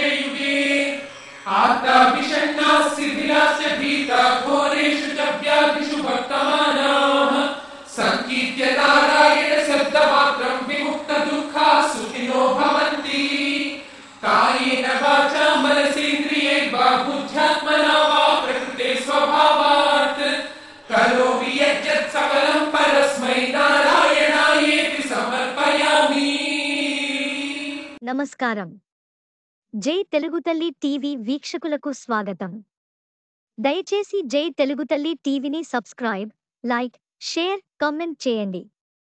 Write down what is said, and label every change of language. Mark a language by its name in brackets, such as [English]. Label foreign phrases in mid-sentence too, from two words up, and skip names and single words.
[Sanskrit] युगे आत्ताभिषण्णाः शिथिलाश्च भीता घोरेषु च व्याधिषु वर्तमानाः सङ्कीर्त्य नारायण शब्दमात्रं विमुक्तदुःखाः सुखिनो भवन्ति कायेन वाचा मनसेन्द्रियैर्वा बुद्ध्यात्मना वा प्रकृते स्वभावात् करोमि यज्जत् सकलं परस्मै नारायणायेति समर्पयामि [Telugu] నమస్కారం. జై తెలుగు తల్లి టీవీ వీక్షకులకు స్వాగతం. దయచేసి జై తెలుగు తల్లి టీవీని [English] subscribe, like, share, comment [Telugu] చేయండి.